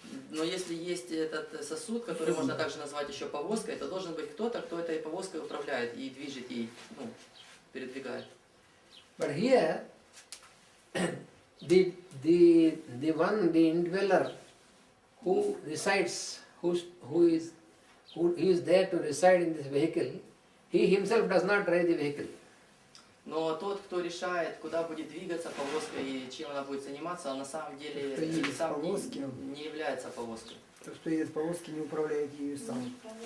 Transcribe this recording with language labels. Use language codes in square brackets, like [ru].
[ru] Но если есть этот сосуд, который можно также назвать еще повозкой, то должен быть кто-то, кто этой повозкой управляет и движет ей, передвигает. [en] But here, the indweller who resides, who is there to reside in this vehicle, he himself does not drive the vehicle. [ru] Но тот, кто решает, куда будет двигаться повозка и чем она будет заниматься, он на самом деле сам не является повозкой. Тот, кто едет в повозке, не управляет ею сам.